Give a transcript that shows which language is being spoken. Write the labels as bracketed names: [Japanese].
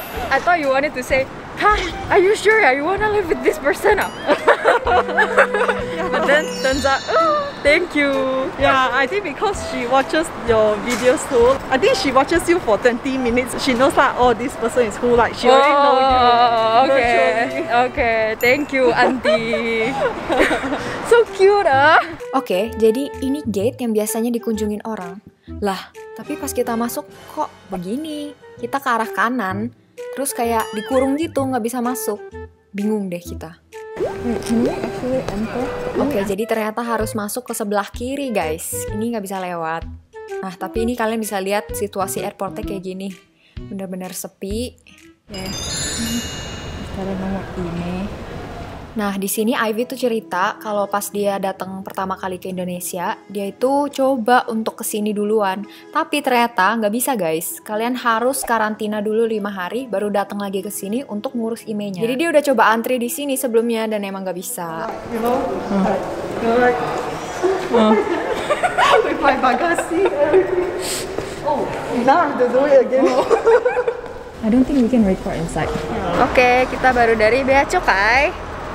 [English] I thought you wanted to say, "Huh, are you sure you wanna live with this person?" But then turns out, oh, thank you. Yeah, I think because she watches your videos too. I think she watches you for 20 minutes. She knows like, oh, this person is who. Like she already know you. Virtually. Okay, thank you, auntie. So cute, [Indonesian] Oke, jadi ini gate yang biasanya dikunjungin orang. Lah, tapi pas kita masuk kok begini? Kita ke arah kanan, terus kayak dikurung gitu, nggak bisa masuk. Bingung deh kita. Oke, jadi ternyata harus masuk ke sebelah kiri, guys. Ini nggak bisa lewat. Nah, tapi ini kalian bisa lihat situasi airportnya kayak gini. Bener-bener sepi. Ya. Sekarang nomor ini. Nah, di sini Ivy tuh cerita kalau pas dia datang pertama kali ke Indonesia, dia itu coba untuk kesini duluan. Tapi ternyata nggak bisa guys. Kalian harus karantina dulu 5 hari, baru datang lagi ke sini untuk ngurus emailnya. Jadi dia udah coba antri di sini sebelumnya dan emang nggak bisa. [English] You know, like, with my bagasi. Oh, now I have to do it again. I don't think we can record inside. [Indonesian] Oke, kita baru dari Bea Cukai.